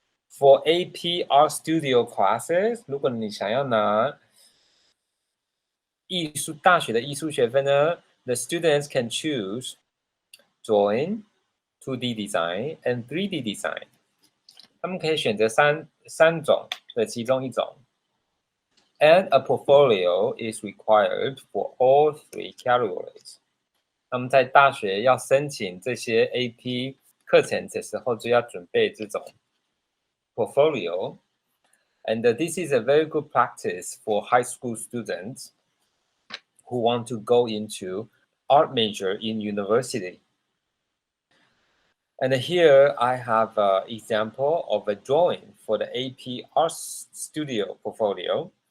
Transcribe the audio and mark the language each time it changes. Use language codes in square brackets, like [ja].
[en] For AP Art Studio classes, [zh] 如果你想要拿大学的艺术学分呢 [en] the students can choose drawing, 2D design, and 3D design. [zh] 他们可以选择三种的其中一种。 [en] And a portfolio is required for all three categories. [zh] 那么在大学要申请这些 AP 课程的时候，就要准备这种 portfolio. [en] And this is a very good practice for high school students who want to go into art major in university. And here I have an example of a drawing for the AP Art Studio portfolio.